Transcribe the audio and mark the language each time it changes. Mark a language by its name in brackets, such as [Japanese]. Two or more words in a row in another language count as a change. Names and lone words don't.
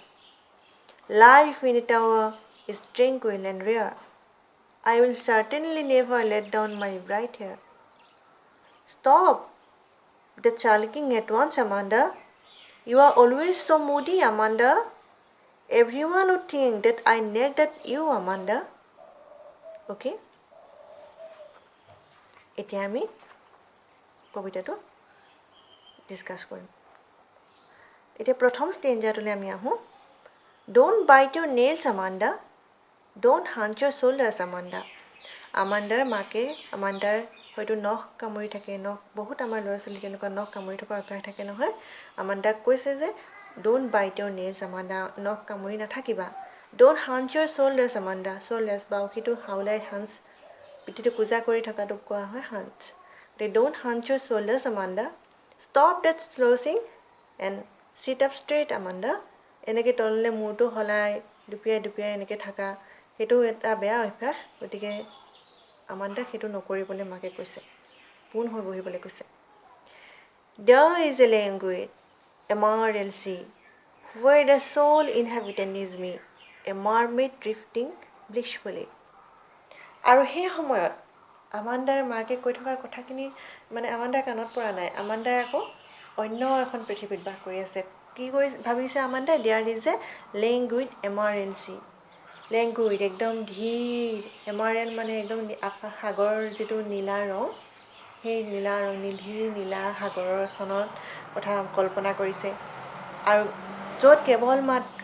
[English] Life in a tower is tranquil and rare. I will certainly never let down my bright hair. Stop the sulking at once, Amanda. You are always so moody, Amanda. Everyone would think that I nagged at you, Amanda. [Assamese] Okay? এতিয়া আমি কবিতাটো ডিছকাছ কৰিম। এতিয়া প্ৰথম ষ্টেঞ্জাটোলৈ আমি আহোঁ। [English] Don't bite your nails, Amanda. Don't hunch your shoulders, Amanda. [Assamese] আমাণ্ডাৰ মাকে আমাণ্ডাৰ হয়তো নখ কামুৰি থাকে, বহুত আমাৰ ল'ৰা ছোৱালী তেনেকুৱা নখ কামুৰি থকা অভ্যাস থাকে নহয়। আমাণ্ডাক কৈছে যে [English] don't bite your nails, Amanda. [Assamese] নখ কামুৰি নাথাকিবা। [English] Don't hunch your shoulders, Amanda. [Assamese] shoulders বাউসীটো হাওলাই হাঞ্চ পিঠিটো কোজা কৰি থকাটোক কোৱা হয় হাঞ্চ [English] they don't hunch your shoulders Amanda stop that slouching and sit up straight Amanda [Assamese] এনেকৈ তললৈ মূৰটো হলাই দুপিয়াই এনেকৈ থাকা সেইটো এটা বেয়া অভ্যাস গতিকে আমাণ্ডাক সেইটো নকৰিবলৈ মাকে কৈছে পোন হৈ বহিবলৈ কৈছে [English] There is a language emerald sea where the sole inhabitant is me a mermaid drifting blissfully [Assamese] আৰু সেই সময়ত আমাণ্ডাৰ মাকে কৈ থকা কথাখিনি মানে আমাণ্ডাৰ কাণত পৰা নাই আমাণ্ডাই আকৌ অন্য এখন পৃথিৱীত বাস কৰি আছে কি কৰি ভাবিছে আমাণ্ডাই [English] There is a languid emerald sea [Assamese] লেংগুইড একদম ধীৰ এমাৰেল মানে একদম আকাশ সাগৰৰ যিটো নীলা ৰং সেই নীলা ৰং ধীৰ নীলা সাগৰৰ এখনত কথা কল্পনা কৰিছে আৰু য'ত কেৱল মাত্ৰ